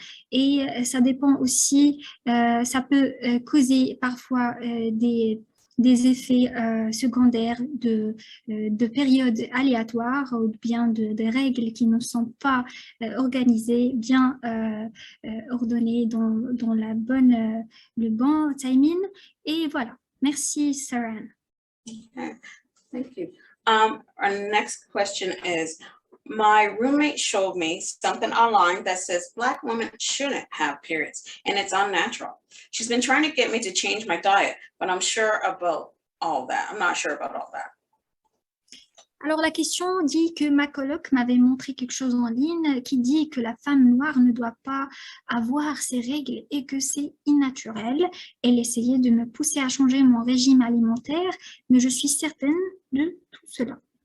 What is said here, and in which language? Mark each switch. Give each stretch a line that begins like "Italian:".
French: Et ça dépend aussi, ça peut causer parfois des effets secondaires de périodes aléatoires ou bien de règles qui ne sont pas organisées, bien ordonnées dans le bon timing. Et voilà. Merci, Saran.
English: Okay, thank you. Our next question is, my roommate showed me something online that says Black women shouldn't have periods and it's unnatural. She's been trying to get me to change my diet, but I'm not sure about all that.
French: Alors, la question dit que ma coloc m'avait montré quelque chose en ligne qui dit que la femme noire ne doit pas avoir ses règles et que c'est innaturel. Elle essayait de me pousser à changer mon régime alimentaire, mais je suis certaine de tout cela.